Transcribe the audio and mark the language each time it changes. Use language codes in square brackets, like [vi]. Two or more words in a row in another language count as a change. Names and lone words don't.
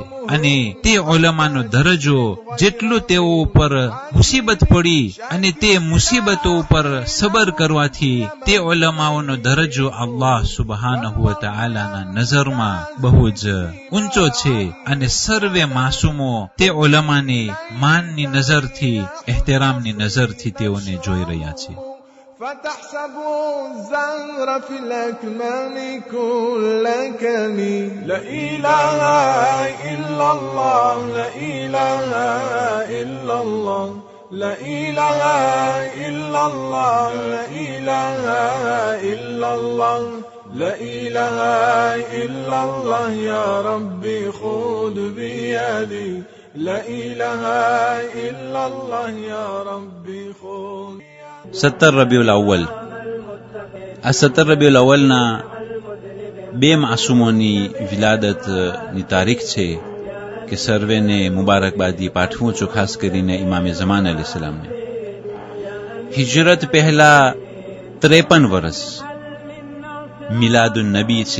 [gu] અને તે ઉલમાનો દરજ્જો જેટલો તેઓ ઉપર મુસીબત પડી અને તે મુસીબતો ઉપર સબર કરવાથી તે ઉલમાઓનો દરજ્જો [ar] الله سبحانه وتعالى [gu] નજરમાં બહુ જ ઊંચો છે. અને સર્વે માસૂમો તે ઉલમાને માનની નજરથી, ehtiramની નજરથી તેઓને જોઈ રહ્યા છે. [ar] فتحسبوا الزهر في الأكمام كل كمي. لا إله إلا الله، لا إله إلا الله، لا إله إلا الله، لا إله إلا الله، لا إله إلا الله. يا ربي خذ بيدي، لا إله إلا الله، يا ربي خذ. [gu] 17 રબીઉલ અવ્વલ. આ 17 રબીઉલ અવ્વલના 2 માસૂમોની વિલાદતની તારીખ છે કે સર્વેને મુબારકબાદી પાઠવું છું, ખાસ કરીને ઇમામે ઝમાન [ar] عليه السلام. [gu] હિજરત પહેલા 53 વર્ષ મિલાદુન નબી છે.